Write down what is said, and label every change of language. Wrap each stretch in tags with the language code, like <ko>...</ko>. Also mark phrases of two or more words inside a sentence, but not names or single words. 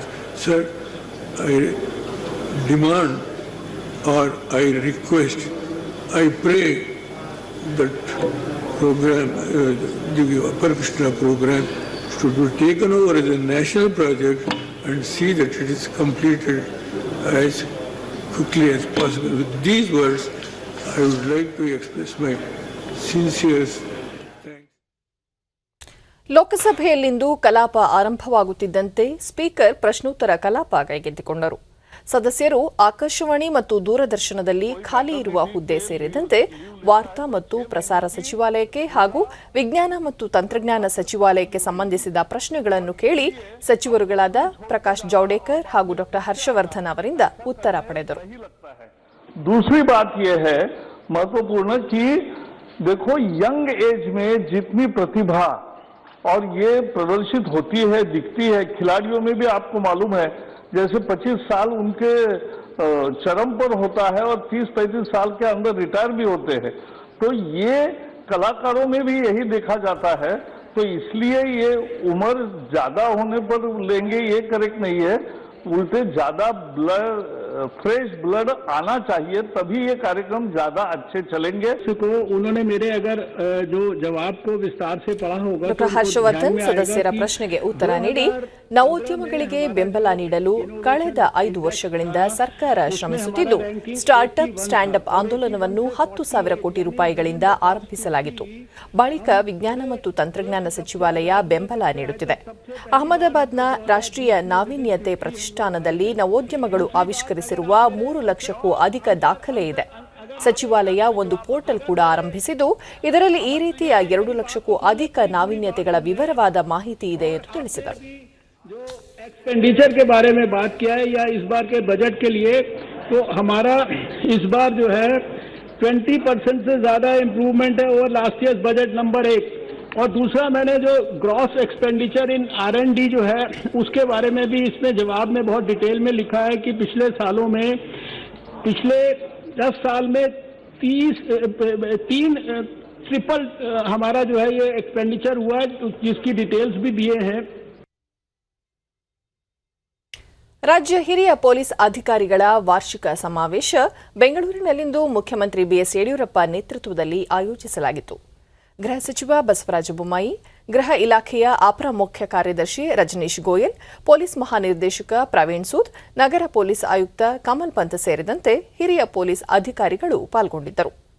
<en>Sir, I demand or I request, I pray that program, the Upper Krishna program, should be taken over as a national project and see that it is completed as quickly as possible. With these words, I would like to express my sincere thanks.</en> <kn>ಲೋಕಸಭೆಯಲ್ಲಿಂದು ಕಲಾಪ ಆರಂಭವಾಗುತ್ತಿದ್ದಂತೆ ಸ್ಪೀಕರ್ ಪ್ರಶ್ನೋತ್ತರ ಕಲಾಪ ಕೈಗೆತ್ತಿಕೊಂಡರು. ಸದಸ್ಯರು ಆಕಾಶವಾಣಿ ಮತ್ತು ದೂರದರ್ಶನದಲ್ಲಿ ಖಾಲಿ ಇರುವ ಹುದ್ದೆ ಸೇರಿದಂತೆ ವಾರ್ತಾ ಮತ್ತು ಪ್ರಸಾರ ಸಚಿವಾಲಯಕ್ಕೆ ಹಾಗೂ ವಿಜ್ಞಾನ ಮತ್ತು ತಂತ್ರಜ್ಞಾನ ಸಚಿವಾಲಯಕ್ಕೆ ಸಂಬಂಧಿಸಿದ ಪ್ರಶ್ನೆಗಳನ್ನು ಕೇಳಿ ಸಚಿವರುಗಳಾದ ಪ್ರಕಾಶ್ ಜಾವಡೇಕರ್ ಹಾಗೂ ಡಾ ಹರ್ಷವರ್ಧನ್ ಅವರಿಂದ ಉತ್ತರ ಪಡೆದರು.</kn> <hi>दूसरी बात यह है महत्वपूर्ण कि देखो</hi> <en>young age</en> <hi>में जितनी प्रतिभा और ये प्रदर्शित होती है, दिखती है, खिलाड़ियों में भी आपको मालूम है जैसे 25 साल उनके चरम पर होता है और 30-35 साल के अंदर रिटायर भी होते हैं, तो ये कलाकारों में भी यही देखा जाता है. तो इसलिए ये उम्र ज्यादा होने पर लेंगे ये करेक्ट नहीं है, उल्टे ज्यादा ब्लड</hi> <en>fresh blood</en> <hi>आना चाहिए, तभी ये कार्यक्रम ज्यादा अच्छे चलेंगे. तो उन्होंने मेरे अगर जो जवाब को विस्तार से पढ़ा होगा</hi> <kn>ಡಾ ಹರ್ಷವರ್ಧನ್ ಸದಸ್ಯರ ಪ್ರಶ್ನೆಗೆ ಉತ್ತರ ನೀಡಿ ನವೋದ್ಯಮಗಳಿಗೆ ಬೆಂಬಲ ನೀಡಲು ಕಳೆದ 5 ವರ್ಷಗಳಿಂದ ಸರ್ಕಾರ ಶ್ರಮಿಸುತ್ತಿದ್ದು ಸ್ಟಾರ್ಟ್ಅಪ್ ಸ್ಟ್ಯಾಂಡ್ಅಪ್ ಆಂದೋಲನವನ್ನು 10,000 ಕೋಟಿ ರೂಪಾಯಿಗಳಿಂದ ಆರಂಭಿಸಲಾಗಿತ್ತು. ಬಳಿಕ ವಿಜ್ಞಾನ ಮತ್ತು ತಂತ್ರಜ್ಞಾನ ಸಚಿವಾಲಯ ಬೆಂಬಲ ನೀಡುತ್ತಿದೆ. ಅಹಮದಾಬಾದ್ನ ರಾಷ್ಟ್ರೀಯ ನಾವೀನ್ಯತೆ ಪ್ರತಿಷ್ಠಾನದಲ್ಲಿ ನವೋದ್ಯಮಗಳು ಆವಿಷ್ಕರಿಸಿರುವ 3 ಲಕ್ಷಕ್ಕೂ ಅಧಿಕ ದಾಖಲೆ ಇದೆ. ಸಚಿವಾಲಯ ಒಂದು ಪೋರ್ಟಲ್ ಕೂಡ ಆರಂಭಿಸಿದ್ದು ಇದರಲ್ಲಿ ಈ ರೀತಿಯ 2 ಲಕ್ಷಕ್ಕೂ ಅಧಿಕ ನಾವೀನ್ಯತೆಗಳ ವಿವರವಾದ ಮಾಹಿತಿ ಇದೆ ಎಂದು ತಿಳಿಸಿದರು.</kn> <hi>जो एक्सपेंडिचर के बारे में बात किया है या इस बार के बजट के लिए, तो हमारा इस बार जो है 20% से ज्यादा इम्प्रूवमेंट है</hi> <en>over last year budget number</en> <hi>1. और दूसरा मैंने जो</hi> <en>gross expenditure in R&D</en> <hi>जो है उसके बारे में भी इसमें जवाब में बहुत डिटेल में लिखा है कि पिछले सालों में पिछले 10 साल में 3 ट्रिपल हमारा जो है ये एक्सपेंडिचर हुआ है, जिसकी डिटेल्स भी दिए हैं.</hi> <kn>ರಾಜ್ಯ ಹಿರಿಯ ಪೊಲೀಸ್ ಅಧಿಕಾರಿಗಳ ವಾರ್ಷಿಕ ಸಮಾವೇಶ ಬೆಂಗಳೂರಿನಲ್ಲಿಂದು ಮುಖ್ಯಮಂತ್ರಿ ಬಿಎಸ್ ಯಡಿಯೂರಪ್ಪ ನೇತೃತ್ವದಲ್ಲಿ ಆಯೋಜಿಸಲಾಗಿತ್ತು. ಗೃಹ ಸಚಿವ ಬಸವರಾಜ ಬೊಮ್ಮಾಯಿ, ಗೃಹ ಇಲಾಖೆಯ ಅಪರ ಮುಖ್ಯ ಕಾರ್ಯದರ್ಶಿ ರಜನೀಶ್ ಗೋಯಲ್, ಪೊಲೀಸ್ ಮಹಾನಿರ್ದೇಶಕ ಪ್ರವೀಣ್ ಸೂದ್, ನಗರ ಪೊಲೀಸ್ ಆಯುಕ್ತ ಕಮಲ್ ಪಂತ್ ಸೇರಿದಂತೆ ಹಿರಿಯ ಪೊಲೀಸ್ ಅಧಿಕಾರಿಗಳು ಪಾಲ್ಗೊಂಡಿದ್ದರು.</kn>